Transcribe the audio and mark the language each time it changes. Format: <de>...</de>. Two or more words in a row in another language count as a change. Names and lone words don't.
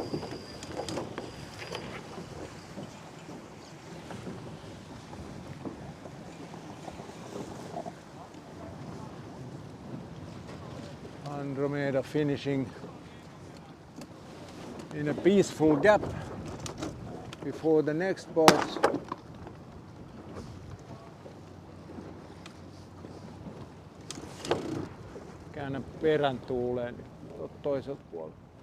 <en>Andromeda finishing in a peaceful gap before the next boats.</en> <fi>Käännä perän tuuleen toiselta puolelta.</fi>